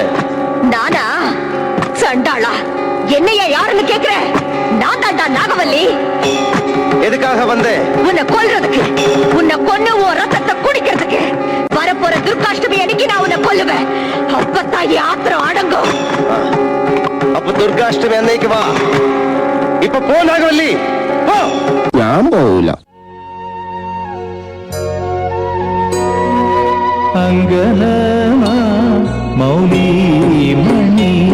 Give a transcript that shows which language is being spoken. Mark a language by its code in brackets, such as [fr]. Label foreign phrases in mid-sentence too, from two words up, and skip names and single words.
[ta] நானா? சண்டாளா, என்னையா யாருன்னு கேக்குற? நான் தாண்டா நாகவல்லி. எதுக்காக வந்த? உன்னை கொல்றதுக்கு, உன்னை கொன்னு உன் ரத்தத்தை குடிக்கிறதுக்கு. வரப்போற துர்காஷ்டமி அன்னைக்கு நான் உன்னை கொல்லுவேன். அப்பத்தான் ஆத்திரம் அடங்கும். [ml] അപ്പൊ ദുർഗാഷ്ടമി എന്നേക്ക് വാ. ഇപ്പൊ പോ നാഗവല്ലി, പോ. ഞാൻ പോവില്ല. അങ്കനമാ മൗലി മണി